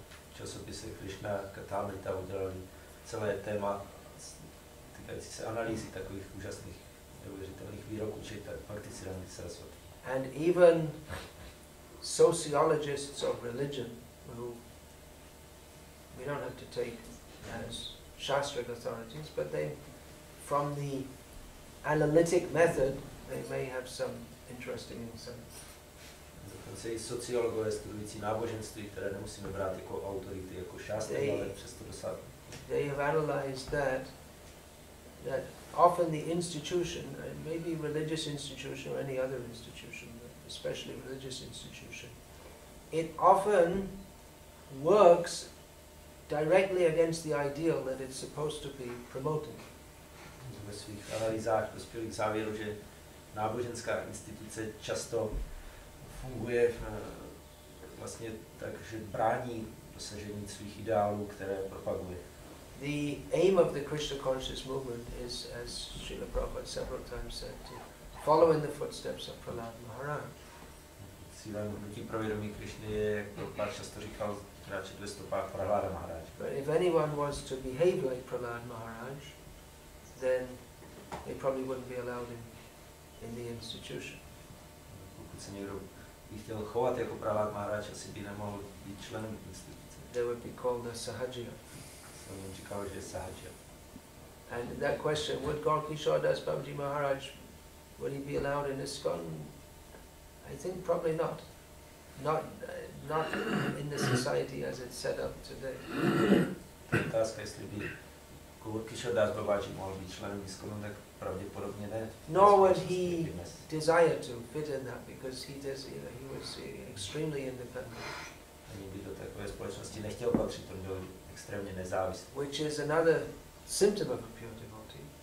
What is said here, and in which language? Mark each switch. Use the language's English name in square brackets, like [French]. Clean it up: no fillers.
[Czech] V časopise Krishna Katamrita udělali celé téma týkající se analýzy takových úžasných, neuvěřitelných výroků Bhaktisiddhanta Saraswati. [English] And even sociologists of religion, who we don't have to take as Shastric authorities, but they, from the analytic method, they may have some interesting insights. [Czech] Dokonce i sociologové studující náboženství, které nemusíme brát jako autority, jako šástry, ale přesto dosáhnou. [English] They have analyzed that often the institution, maybe religious institution or any other institution, but especially religious institution, it often works directly against the ideal that it's supposed to be promoting. [Czech] Ve svých analýzách dospěli k závěru, že náboženská instituce často funguje vlastně tak, že brání dosažení svých ideálů, které propaguje. [English] The aim of the Krishna conscious movement is, as Srila Prabhupada several times said, to follow in the footsteps of Prahlad Maharaj. [Czech] Cílem hnutí pro vědomí Krishny je, jak Prabhupada často říkal, kráčet ve stopách Prahlada Maharaj. [English] But if anyone was to behave like Prahlad Maharaj, then they probably wouldn't be allowed in the institution. [Czech] Pokud se někdo by chtěl chovat jako Prahlad Maharaj, asi by nemohl být členem instituce. [English] They would be called a Sahajya. [Czech] On říkal, že je Sahajya. [English] And that question, would Gaur-Kishore Das Babaji Maharaj, would he be allowed in ISKCON? I think probably not. Not in the society as it's set up today. [Czech] Otázka, jestli by Gaur-Kishore Das Babaji mohl být členem ISKCONu, tak pravděpodobně ne. [English] Nor would he desire to fit in that, because he was extremely independent. [Czech] Ani by do takové společnosti nechtěl patřit, on byl extrémně nezávislý. [English] Which is another symptom of a pure devotee.